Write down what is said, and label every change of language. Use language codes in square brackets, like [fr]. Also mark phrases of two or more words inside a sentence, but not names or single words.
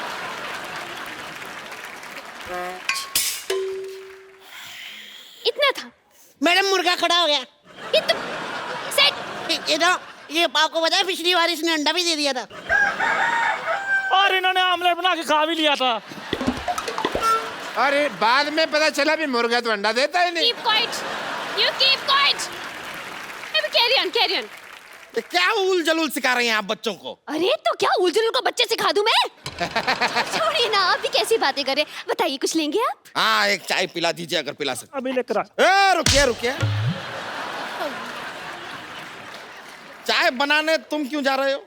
[hi] इतना था। मैडम मुर्गा खड़ा हो गया। ये तो सेट। ये आपको पता है पिछली बार इसने अंडा भी दे दिया था। और इन्होंने आमलेट बना के खा भी लिया था। अरे बाद में पता चला भी मुर्गा तो अंडा देता ही नहीं। [en] Keep quiet. You keep quiet. Carry on, carry on. [hi] ये क्या उल जलूल सिखा रही हैं आप बच्चों को? अरे तो क्या उलझुल को बच्चे सिखा दूं मैं? छोड़िए ना, आप भी कैसी बातें कर रहे हैं। बताइए, कुछ लेंगे आप? हाँ, एक चाय पिला दीजिए अगर पिला सकते। अभी लेकर आ। रुकिए रुकिए, चाय बनाने तुम क्यों जा रहे हो?